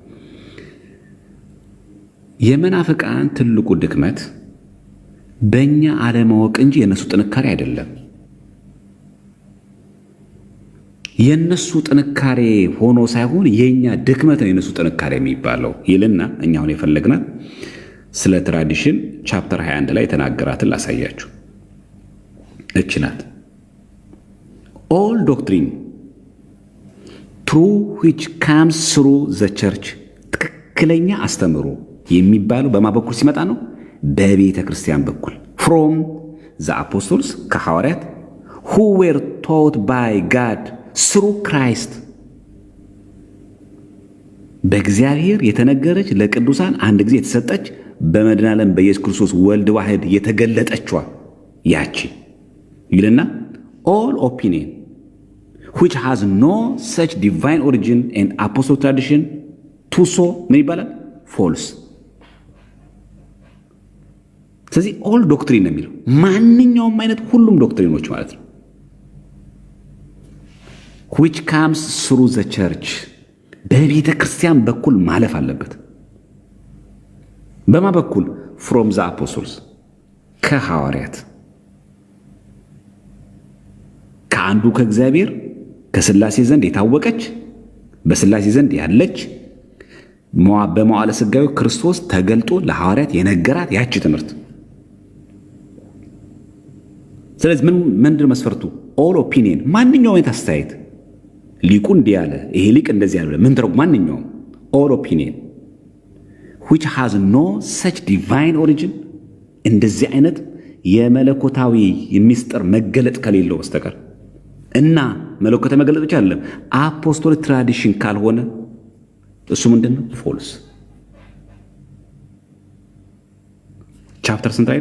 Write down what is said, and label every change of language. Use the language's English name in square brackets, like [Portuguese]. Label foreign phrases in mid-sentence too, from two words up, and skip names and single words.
[Amharic] የመናፍቃን ትልቁ ድክመት በእኛ አለማወቅ እንጂ የእነሱ ጥንካሬ አይደለም። የእነሱ ጥንካሬ ሆኖ ሳይሆን የእኛ ድክመት ነው የእነሱ ጥንካሬ የሚባለው ይልና እኛ አሁን የፈለግናት ስለ [English] tradition chapter [Amharic] 21 ላይ የተናገራትን ላሳያችሁ። እች ናት። [English] all doctrine true which comes through the church። [Amharic] ትክክለኛ አስተምሮ የሚባለው በማ በኩል ሲመጣ ነው? በቤተ ክርስቲያን በኩል [English] from the apostles [Amharic] ከሐዋርያት [English] who were taught by God through Christ [Amharic] በእግዚአብሔር የተነገረች ለቅዱሳን አንድ ጊዜ የተሰጠች በመድኃኔ ዓለም በኢየሱስ ክርስቶስ ወልድ ዋሕድ የተገለጠችዋ ያቺ ይልና [English] all opinion which has no such divine origin and apostolic tradition to so [Amharic] ምን ይባላል? false። ስለዚህ [English] all doctrine [Amharic] ነው የሚለው ማንኛውም አይነት ሁሉም ዶክትሪኖች ማለት ነው። [English] which comes through the church [Amharic] በቤተ ክርስቲያን በኩል ማለፍ አለበት። በማ በኩል? [English] from the apostles [Amharic] ከሐዋርያት ከአንዱ ከእግዚአብሔር ከሥላሴ ዘንድ የታወቀች በሥላሴ ዘንድ ያለች በመዋዕለ ሥጋዌ ክርስቶስ ተገልጦ ለሐዋርያት የነገራት ያቺ ትምህርት። ስለዚህ ምንድን መስፈርቱ? [English] all opinion [Amharic] ማንኛውም አይነት አስተያየት ሊቁ እንዲህ ያለ ይሄ ሊቅ እንደዚህ ያለ ምን ተረጉ? ማንኛውም [English] all opinion which has no such divine origin [Amharic] እንደዚህ አይነት የመለኮታዊ የሚስጥር መገለጥ ከሌለው በስተቀር እና መለኮታዊ መገለጥ ብቻ አይደለም [English] apostolic tradition [Amharic] ካልሆነ እሱ ምንድን ነው? ፎልስ። ቻፕተር ስንት ላይ ነው?